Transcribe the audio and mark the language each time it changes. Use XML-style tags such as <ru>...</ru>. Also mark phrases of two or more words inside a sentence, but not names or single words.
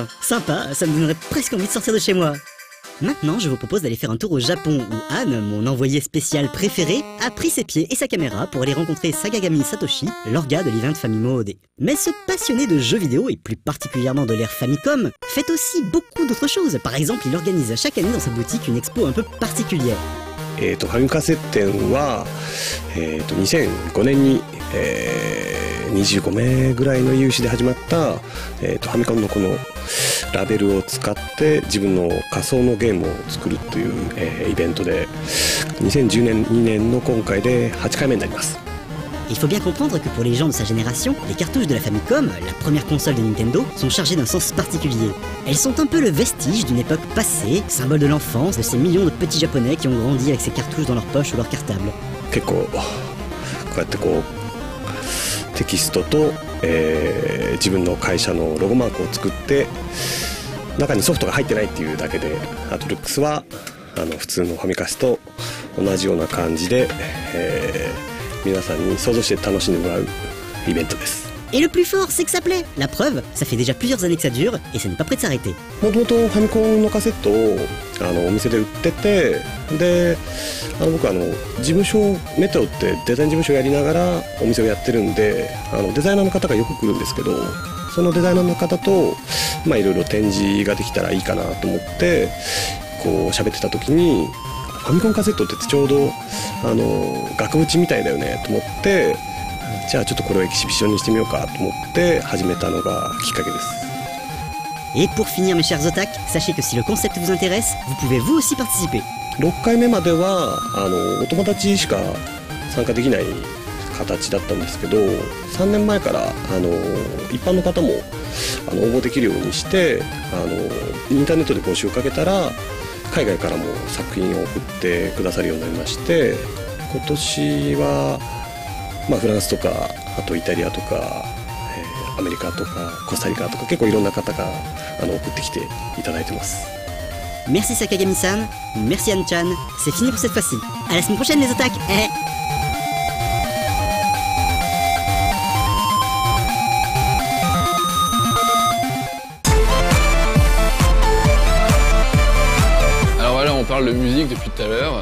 <fr>Sympa, ça me donnerait presque envie de sortir de chez moi. Maintenant, je vous propose d'aller faire un tour au Japon où Anne, mon envoyé spécial préféré, a pris ses pieds et sa caméra pour aller rencontrer Sagagami Satoshi, l'orga de l'event Famimo OD. Mais ce passionné de jeux vidéo, et plus particulièrement de l'ère Famicom, fait aussi beaucoup d'autres choses. Par exemple, il organise chaque année dans sa boutique une expo un peu particulière.</fr> <ja>ファミカセ展は、2005年に、25名ぐらいの有志で始まった、ファミコンのこのラベルを使って自分の仮想のゲームを作るという、イベントで2012年の今回で8回目になります。</ja> <fr>Il faut bien comprendre que pour les gens de sa génération, les cartouches de la Famicom, la première console de Nintendo, sont chargées d'un sens particulier. Elles sont un peu le vestige d'une époque passée, symbole de l'enfance de ces millions de petits japonais qui ont grandi avec ces cartouches dans leur poche ou leur cartable.</fr> <ja>結構こうやってこうテキストと、自分の会社のロゴマークを作って中にソフトが入ってないっていうだけで、アトルックスは普通のファミカスと同じような感じで、皆さんに想像して楽しんでもらうイベントです。</ja> <fr>Et le plus fort, c'est que ça plaît. La preuve, ça fait déjà plusieurs années que ça dure et ça n'est pas prêt de s'arrêter.</fr> <ja>もともとファミコンのカセットをお店で売ってて、で僕事務所メテオってデザイン事務所やりながらお店をやってるんで、デザイナーの方がよく来るんですけど、そのデザイナーの方といろいろ展示ができたらいいかなと思ってこう喋ってた時に、ファミコンカセットってちょうど額縁みたいだよねと思って、じゃあちょっとこれをエキシビションにしてみようかと思って始めたのがきっかけです。</ja> <fr>Et pour finir mes chers otak, sachez que si le concept vous intéresse, vous pouvez vous aussi participer.</fr> <ja>6 回目まではお友達しか参加できない形だったんですけど、3年前から一般の方も応募できるようにしてインターネットで募集をかけたら海外からも作品を送ってくださるようになりまして、今年は、フランスとかあとイタリアとか、アメリカとかコスタリカとか結構いろんな方が送ってきていただいてます。</ja> <fr>Merci Sakagami-san, merci Anne-chan, c'est fini pour cette fois-ci. À la semaine prochaine les otak. Alors voilà, on parle de musique depuis tout à l'heure.</fr>